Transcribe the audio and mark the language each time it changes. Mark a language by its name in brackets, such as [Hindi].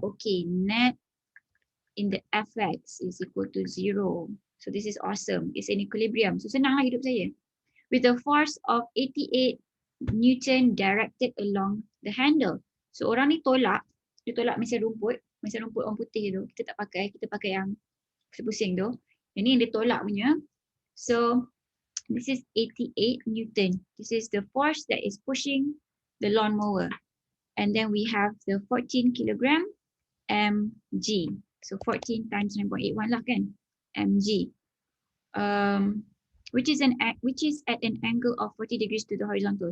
[English] Okay, net in the fx is equal to 0. So this is awesome. It's an equilibrium. So [Malay] senang lah hidup saya. [English] With a force of 88 Newton directed along the handle. [Malay] So orang ni dia tolak mesin rumput orang putih tu. Kita pakai yang pusing tu. Ini yang dia tolak punya. [English] So this is 88 Newton. This is the force that is pushing the lawn mower. And then we have the 14 kilogram mg. So 14 times 9.81 lah kan, mg. Which is at an angle of 40 degrees to the horizontal.